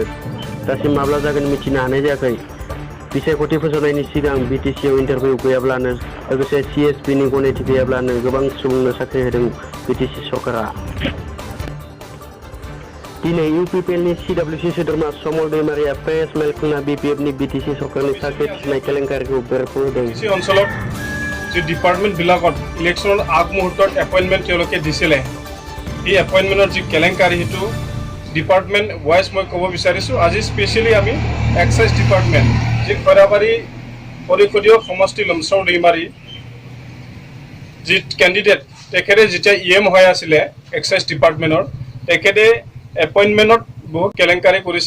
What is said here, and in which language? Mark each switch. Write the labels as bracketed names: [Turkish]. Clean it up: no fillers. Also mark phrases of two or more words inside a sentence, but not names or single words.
[Bodo] दासिम माब्ला जागोन मिथिनो हानाय जायाखै। बिसायख'थि फोसावनायनि सिगां बिटिसिआव इन्टारभिउ गैयाब्लानो लोगोसे सिएसपिनि गनायथि गैयाब्लानो गोबां सुबुंनो साख्रि होदों बिटिसि सरकारा। दिनै इउपिपिएलनि सिडब्लिउसि सोद्रोमा समल दैमारिया प्रेस मेल खुंना बिपिएफनि बिटिसि सरकारनि साख्रि थिसननाय केलेंकारिखौ बेरफ्रुहोदों। [Assamese] बिटिसि অঞ্চলত যে ডিপাৰ্টমেণ্টবিলাকত ইলেকশ্যনৰ আগমুহূৰ্তত এপইণ্টমেণ্ট তেওঁলোকে দিছিলে, এই এপইণ্টমেণ্টৰ যি কেলেংকাৰী সেইটো ডিপাৰ্টমেণ্ট ৱাইজ মই ক'ব বিচাৰিছোঁ। আজি স্পেচিয়েলি আমি এক্সাইজ ডিপাৰ্টমেণ্ট যি খৈৰাবাৰী পৰিষদীয় সমষ্টি লমচাও दैमारी যি কেণ্ডিডেট তেখেতে যেতিয়া ইএম হৈ আছিলে এক্সাইজ ডিপাৰ্টমেণ্টৰ, তেখেতে এপইণ্টমেণ্টত বহুত কেলেংকাৰী কৰিছে।